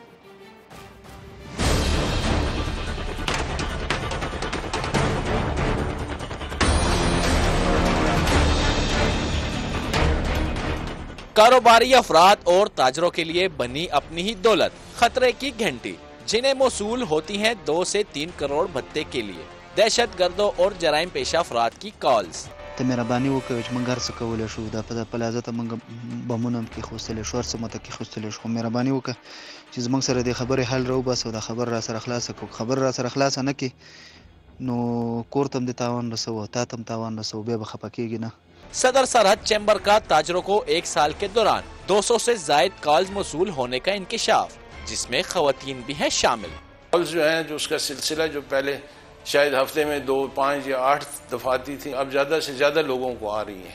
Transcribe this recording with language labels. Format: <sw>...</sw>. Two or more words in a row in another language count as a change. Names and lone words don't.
<ur>کاروباری افراد اور تاجروں کے لیے بنی اپنی ہی دولت، خطرے کی گھنٹی، جنہیں موصول ہوتی ہیں 2 سے 3 کروڑ بھتے کے لیے دہشت گردوں اور جرائم پیشہ افراد کی کالز.</ur> <ps>ته مهرباني وکړئ چې موږ هر څه کولی شو دا په پلازه ته موږ بمونه هم کېښودلی شو، هر څه ماته کېښودلی شو. مهرباني وکړه چې زموږ سره د خبرې حل راوباسه او دا خبر را سره خلاصه کړو. خبر را سره خلاصه نه کړي نو کور ته هم د تاوان رسوو، تا ته هم تاوان رسوو، بیا به خفه کېږي نه.</ps> <ur>صدر سرحد چیمبر کا تاجروں کو 1 سال کے دوران 200 سے زائد کالز موصول ہونے کا انکشاف، جس میں خواتین بھی ہیں شامل. کالز جو ہے جو اس کا سلسلہ جو پہلے شاید ہفتے میں 2، 5 یا 8 دفعہ آتی تھی، اب زیادہ سے زیادہ لوگوں کو آ رہی ہے.</ur>